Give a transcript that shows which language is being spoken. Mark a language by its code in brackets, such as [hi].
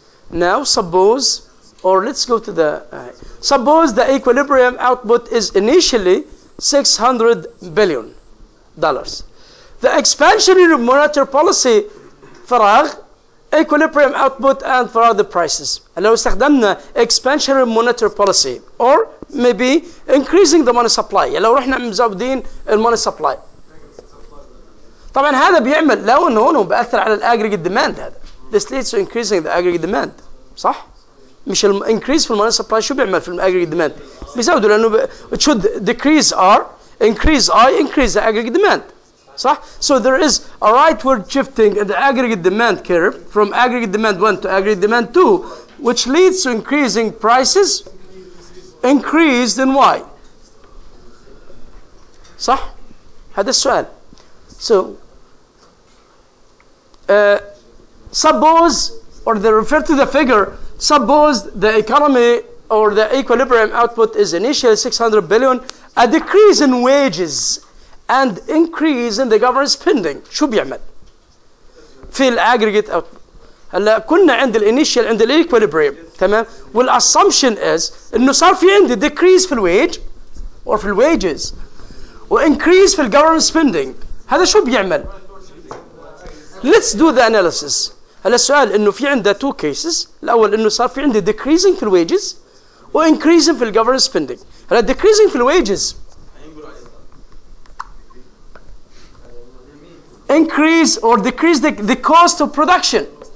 [en] Now suppose, or let's go to the, suppose the equilibrium output is initially $600 billion. The expansionary monetary policy فراغ equilibrium output and فراغ the prices. [ar] لو استخدمنا [en] expansionary monetary policy or maybe increasing the money supply. [ar] يعني لو رحنا مزودين الموني supply. طبعا هذا بيعمل لو انه هون بأثر على الاجريجيت demand هذا. [en] This leads to increasing the aggregate demand. صح؟ [ar] مش increase في الموني supply شو بيعمل في aggregate demand؟ بيزودوا لانه [en] it should decrease R, increase I, increase the aggregate demand. [ar] صح؟ [en] So there is a rightward shifting in the aggregate demand curve from aggregate demand 1 to aggregate demand 2, which leads to increasing prices increased in Y. [ar] صح؟ هذا السؤال. [en] So suppose, or they refer to the figure, suppose the economy or the equilibrium output is initially 600 billion, a decrease in wages and increase in the government spending. [ar] شو بيعمل؟ في الاجريجيت output. هلا كنا عند الانيشال عند الايكويليبريم تمام؟ والاسامبشن از انه صار في عندي [en] decrease في الويج [ar] or في الويجز وانكريز في الجفرمنت سبيندينج. هذا شو بيعمل؟ [en] Let's do the analysis. [ar] هلا السؤال انه في عندنا [en] two cases. [ar] الاول انه صار في عندي decreasing في الويجز وانكريزing في الجفرمنت سبيندينج. هلا decreasing في الويجز [en] increase or decrease the cost of production.